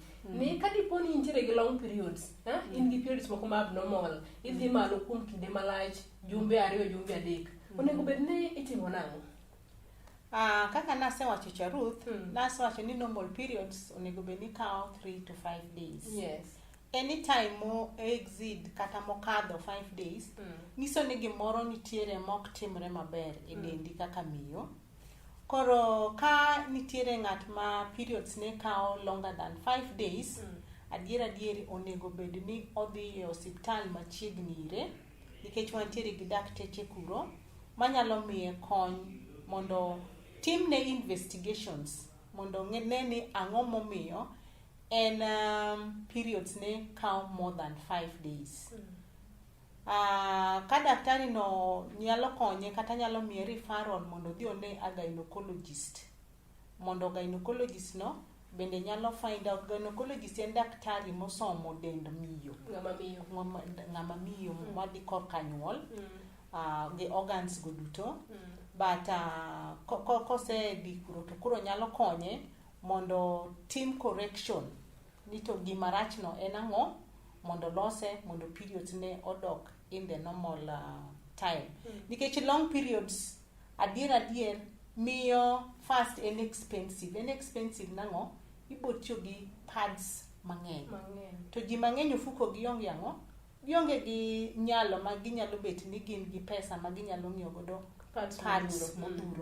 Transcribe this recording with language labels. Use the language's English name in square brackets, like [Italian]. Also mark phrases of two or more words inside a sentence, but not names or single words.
[Luo (Kenya and Tanzania)] Ni kadipo ni intiere gi [English] long periods, [Luo (Kenya and Tanzania)] in gi periods moko ma abnormal, idhi malo kuom kinde malach, jumbe 2, jumbe 3. Onego bed ni itimo nang'o? Kaka nasewacho cha Ruth, nasewacho ni normal periods onego bed ni kao [English] 3 to 5 days. [Luo (Kenya and Tanzania)] Yes. Anytime mo exceed kata mokadho 5 days, niso ni gimoro nitiere mok timre maber e dendi kaka miyo. Koro ka nitiere ng'at ma periods ne kao [English] longer than 5 days, [Luo (Kenya and Tanzania)] adieri onego bed ni odhi e osiptal machiegni ire, nikech wantiere gi dakteche kuro manyalo miye kony mondo timne investigations, mondo ne ni ang'o momiyo en periods ne kao [English] more than 5 days. [Luo (Kenya and Tanzania)] Ka daktari no nyalo konye kata nyalo miye referral mondo dhi one [English] a gynecologist, [Luo (Kenya and Tanzania)] mondo gynecologist no bende nyalo [English] find out. [Luo (Kenya and Tanzania)] Gynecologist en daktari mosomo dend miyo, ng'ama miyo madhi korka nyuol, gi organs go duto. But kose di kuro to kuro nyalo konye mondo team correction ni to gima rach no en ang'o, mondo lose, mondo periods ne odok [English] in the normal time. [Luo (Kenya and Tanzania)] Nikech long periods adier miyo fast en expensive nang'o, ibo tiyo gi pads mang'eny. To ji mang'eny ofuko gi onge ang'o, gionge gi nyalo ma ginyalo bet ni gin gi pesa ma ginyalo ng'iewo godo pads modhuro.